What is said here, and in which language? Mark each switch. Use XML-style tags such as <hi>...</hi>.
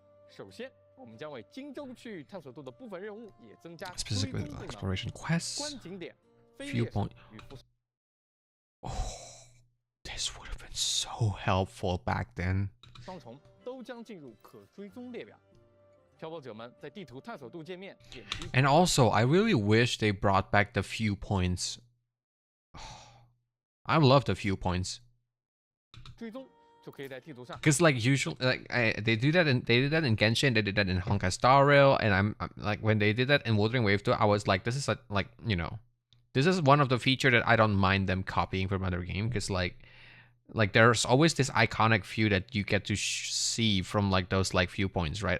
<zh>首先，我们将为荆州区域探索度的部分任务也增加</zh> <en>Specifically</en> <zh>追踪功能</zh> <en>exploration quests.</en> <zh>观景点、飞猎</zh> <en>Viewpoint.</en> <zh>与辐射</zh> <en>Oh, this would have been so helpful back then.</en> <zh>双重都将进入可追踪列表。漂泊者们在地图探索度界面点击。</zh> <en>And also, I really wish they brought back the viewpoints. I love the viewpoints.</en> <zh>追踪就可以在地图上。</zh> <en>Cause like usually, they did that in Genshin, they did that in Honkai Star Rail, and I'm like when they did that in Wuthering Wave 2, I was like, this is this is one of the feature that I don't mind them copying from other game, because like there's always this iconic view that you get to see from like those like viewpoints, right?</en>